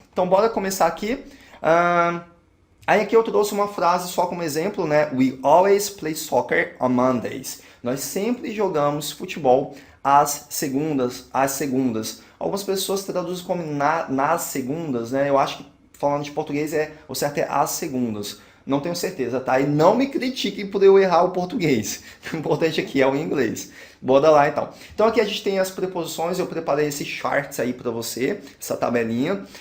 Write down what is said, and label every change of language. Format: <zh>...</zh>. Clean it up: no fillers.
<pt>Então, bora começar aqui. Aí aqui eu trouxe uma frase só como exemplo, né?</pt> <en>We always play soccer on Mondays.</en> <pt>Nós sempre jogamos futebol às segundas, Algumas pessoas traduzem como nas segundas, né? Eu acho que falando de português o certo é às segundas. Não tenho certeza, tá? E não me critiquem por eu errar o português. O importante aqui é o inglês. Bora lá então. Então aqui a gente tem as preposições, eu preparei esse charts aí para você, essa tabelinha.</pt>